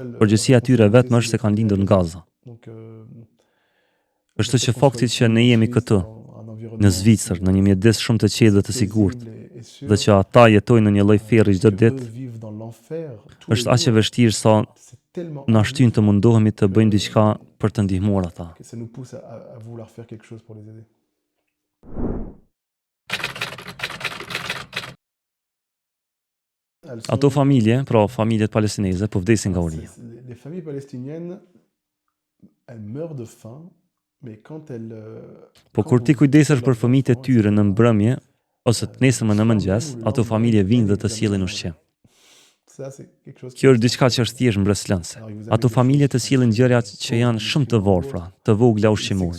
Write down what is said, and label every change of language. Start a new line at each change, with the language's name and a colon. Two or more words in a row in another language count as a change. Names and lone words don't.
Albanian: Përgjegjësia e tyre vetëm është se kanë lindur në Gaza. Kështu që fakti që ne jemi këtu në Zvicër, në një mjedis shumë të qetë dhe të sigurt, dhe që ata jetojnë në një lloj ferri çdo ditë, është aq e vështirë sa na shtyn të mundohemi të bëjmë diçka për të ndihmuar ata. Ato familje, pra familjet palestineze, po vdesin nga uria.
French: Les familles palestiniennes, elles meurent de faim.
Albanian: Po kur ti kujdesesh për fëmijët e tyre në mbrëmje ose të nesërmen në mëngjes, ato familje vinë dhe të sjellin ushqim. Kjo është diçka që është thjesht mbreslënse. Ato familje të sjellin gjëra që janë shumë të varfra, të vogla ushqimore.